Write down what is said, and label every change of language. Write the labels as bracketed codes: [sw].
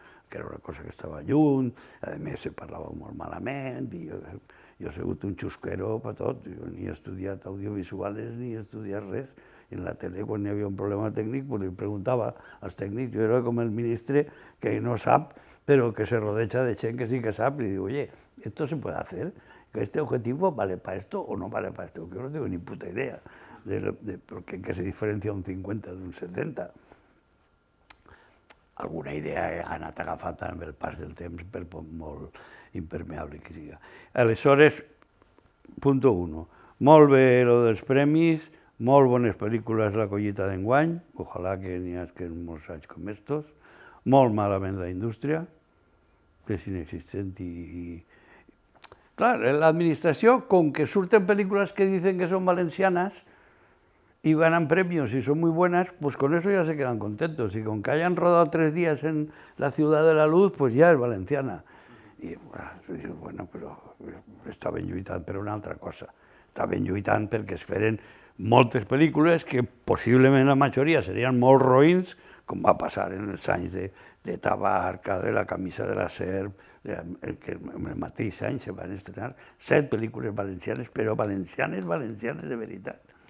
[ca] Que era una cosa que estava lluny, a més se parlava molt malament, i jo he sigut un xusquero per tot, jo ni he estudiat audiovisuals ni he estudiat res. I en la tele, quan hi havia un problema tècnic, li preguntava als tècnics, jo era com el ministre que no sap, però que se rodeja de gent que sí que sap, i diu, [es] oye, ¿esto se puede hacer? ¿Este objetivo vale para esto o no vale para esto? Yo no tengo ni puta idea de por qué se diferencia un 50 de un 70. [ca] alguna idea ha anat agafant amb el pas del temps, per molt impermeable que sigui. Aleshores, punt 1, molt bé lo dels premis, molt bones pel·lícules la collita d'enguany, ojalà que n'hi hagi molts anys com estos, molt malament la indústria, que és inexistent i... Clar, l'administració, com que surten pel·lícules que [es] dicen que són valencianas y ganan premios y son muy buenas, pues con eso ya se quedan contentos. Y con que hayan rodado 3 días en la Ciudad de la Luz, pues ya es valenciana. [ca] I, bueno, però estaven lluitant per una altra cosa. Estaven lluitant perquè es feren moltes pel·lícules que possiblement la majoria serien molt roïns, com va passar en els anys de Tabarca, de la camisa de la serp, que en el mateix any se van estrenar 7 pel·lícules valencianes, però valencianes de veritat.